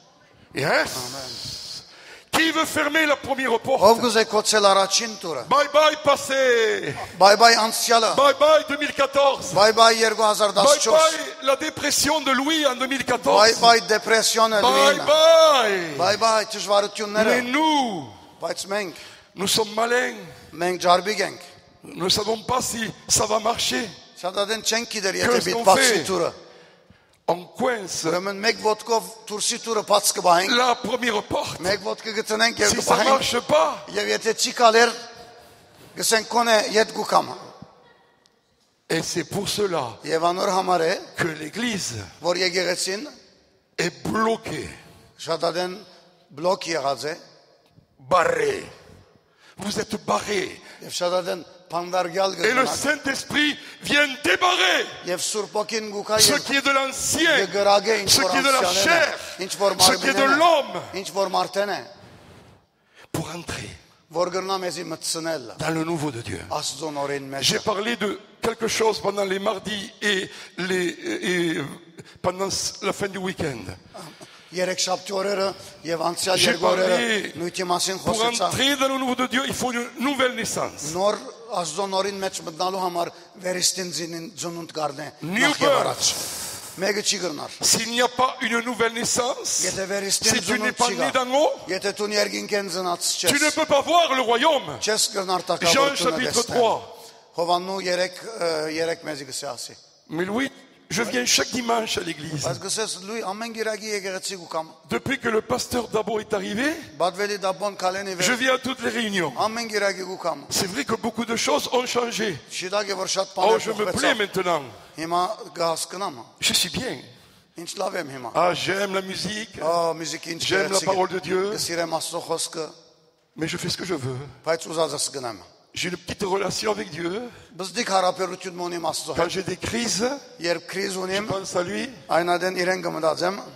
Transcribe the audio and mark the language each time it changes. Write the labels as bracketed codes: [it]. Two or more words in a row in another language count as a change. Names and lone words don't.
[fr] Yes. Qui veut fermer la première porte? [hy] ով գուզե կոչել առաջին տուրը [en] Bye bye [fr] passé. [en] bye bye [hy] անցյալը [en] Bye bye [fr] 2014. [en] bye bye [fr] Bye [hy] 2014 [fr] bye la dépression de Louis en [hy] բայ [fr] 2014. [hy] բայ դեպրեսիոնը [fr] Bye [hy] լինը [fr] bye. [en] bye bye [hy] դժվարությունները [fr] Mais nous, [hy] բայց մենք [fr] nous sommes malins. [hy] մենք ջարբիկ ենք [fr] Nous ne savons pas si ça va marcher. [hy] շատադեն չենք գիտեր եթե [fr] Qu'est-ce [hy] պիտի [fr] qu'on [hy] բացվի [fr] fait? [hy] տուրը [fr] On coince [hy] ուրեմն մեկ ոտքով տուրսի տուրը բաց կբահենք [fr] la première porte. [hy] մեկ ոտքը գտնենք եւ [fr] Si ça ne [hy] կբահենք [fr] marche pas, [hy] եւ եթե չի կալեր գսենք կոնե յետ գուկամ [fr] et c'est pour cela [hy] եւ անոր համար է [fr] que l'Église [hy] որ եկեղեցին [fr] est bloquée, [hy] շատադեն բլոկ եղած է [fr] barrée. Vous êtes barrés. [hy] եւ շատադեն փանդարգյալ [fr] Et le [hy] գտնակ [fr] Saint-Esprit vient débarrer [hy] եւ Սուրբ ոգին գուկա [fr] ce [hy] եւ [fr] qui est de l'ancien, [hy] գրագե ինչ [fr] ce [hy] որ [fr] qui est de la [hy] անցյալն է [fr] chair, [hy] ինչ որ [fr] ce qui est de [hy] մարմինն է [fr] l'homme, [hy] ինչ որ մարդեն է [fr] pour entrer [hy] որ գրնա մեզի մտցնել [fr] dans le nouveau de Dieu. [hy] Աստծո նորին մեջ [fr] J'ai parlé de quelque chose pendant les mardis et pendant la fin du week-end. [hy] երեք շաբթի օրերը եւ անցյալ [fr] J'ai [hy] երկու օրերը [fr] parlé, [hy] նույնի մասին [fr] pour [hy] խոսեցա [fr] entrer dans le nouveau de Dieu, il faut une nouvelle naissance. [hy] նոր Աստծո նորին մեջ մտնալու համար վերստին ծնունդ գարնե [fr] New [hy] նախ եւ առաջ մեկը չի գրնար [fr] S'il n'y a pas une nouvelle naissance, [hy] եթե [fr] si [hy] վերստին [fr] tu n'es [hy] ծնունդ [fr] pas [hy] չի [fr] né [hy] գա [fr] d'en haut, [hy] եթե դու ներգինքեն ծնած [fr] tu ne [hy] չես [fr] peux pas voir le royaume. [hy] չես գրնար [fr] Jean [hy] տակավորությունը [fr] chapitre [hy] տեսնել [fr] 3. [hy] Հովաննու 3 մեզի գսի ասի [fr] Mais Louis, Je viens chaque dimanche à l'église. [hy] Բայց գսես լույ ամեն գիրակի եկեղեցի գուկամ։ [fr] Depuis que le pasteur Dabo est arrivé, [hy] Բադվելի դաբոն կալենի [fr] je [hy] վեր [fr] viens à toutes les réunions. [hy] ամեն գիրակի գուկամ։ [fr] C'est vrai que beaucoup de choses ont changé. [hy] Շիդագը որ շատ [fr] Oh, [hy] բաներ [fr] je me plais [hy] փոխվեցավ։ [fr] maintenant. [hy] Հիմա գահսկնամ։ [fr] Je suis bien. [hy] Ինչ լավ եմ հիմա։ [fr] Ah, j'aime la musique, [hy] Մյուզիկի ինչ [fr] j'aime la parole de Dieu, [hy] Գսիրեմ Աստծո խոսքը, [fr] mais je fais ce que je veux. [hy] բայց ուզածս գնամ։ [fr] J'ai une petite relation avec Dieu. [hy] Բզդիկ հարաբերություն ունիմ Աստծո [fr] Quand [hy] հետ։ [fr] j'ai des crises, [hy] Երբ քրիզ [fr] je [hy] ունիմ, [fr] pense à lui. [hy] այնադեն իրեն կմտածեմ,